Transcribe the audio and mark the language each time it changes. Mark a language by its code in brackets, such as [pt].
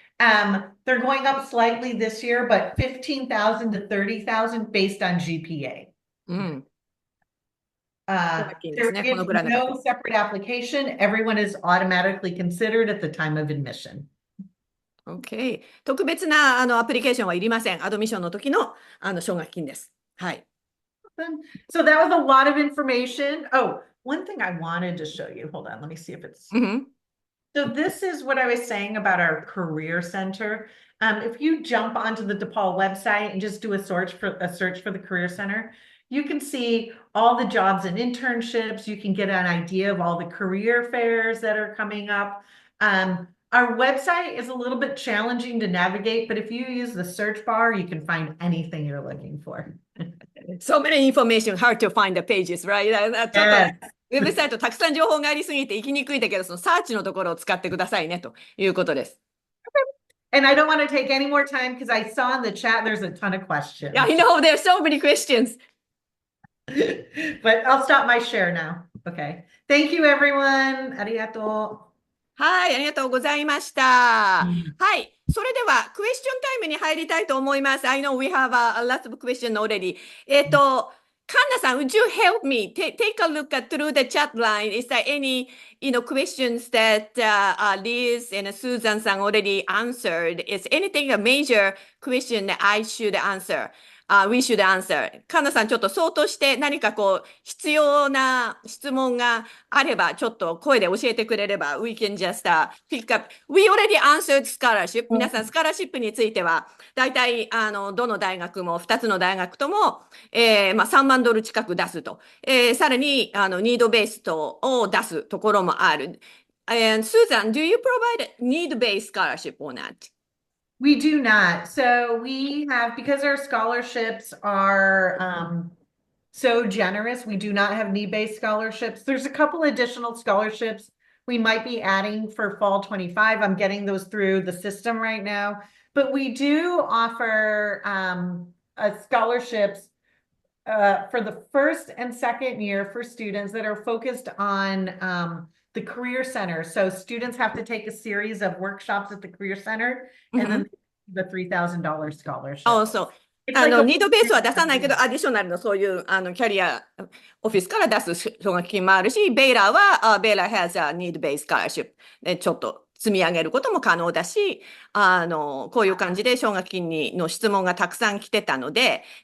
[en] They're going up slightly this year, but 15,000 to 30,000 based on GPA. There is no separate application. Everyone is automatically considered at the time of admission. OK。 [ja] 特別なアプリケーションはいりません。アドミッションの時の奨学金です。はい。 [en] So that was a lot of information. Oh, one thing I wanted to show you. Hold on, let me see if it's. So this is what I was saying about our career center. If you jump onto the DePaul website and just do a search for the career center, you can see all the jobs and internships. You can get an idea of all the career fairs that are coming up. Our website is a little bit challenging to navigate, but if you use the search bar, you can find anything you're looking for. So many information, hard to find the pages, right? [ja] ちょっとウェブサイトたくさん情報がありすぎて行きにくいんだけど、そのサーチのところを使ってくださいねということです。 [en] And I don't want to take any more time because I saw in the chat there's a ton of questions. Yeah, I know there's so many questions. But I'll stop my share now. Okay. Thank you, everyone. [ja] ありがとう。はい、ありがとうございました。はい、それではクエスチョンタイムに入りたいと思います。 [en] I know we have a lot of questions already. カンナさん、would you help me take a look at through the chat line? Is there any, questions that Liz and Susan さん already answered? Is anything a major question that I should answer? We should answer. [ja] カンナさん、ちょっと相当して何か必要な質問があれば、ちょっと声で教えてくれれば、 [en] we can just pick up. We already answered scholarship. [ja] 皆さん、スカラシップについては、大体、どの大学も、2つの大学とも、3万ドル近く出すと。さらに、ニードベースを出すところもある。 [en] And Susan, do you provide need-based scholarship or not? We do not. So we have, because our scholarships are so generous, we do not have need-based scholarships. There's a couple additional scholarships we might be adding for fall 25. I'm getting those through the system right now. But we do offer scholarships for the first and second year for students that are focused on the Career Center. So students have to take a series of workshops at the Career Center, and then the $3,000 scholarship. [ja] そう。 [en] It's like a- [ja] ニードベースは出さないけど、アディショナルのそういうキャリアオフィスから出す奨学金もあるし、ベイラーは、ベイラー [en] has a need-based scholarship [ja] でちょっと積み上げることも可能だし、こういう感じで奨学金の質問がたくさん来てたので、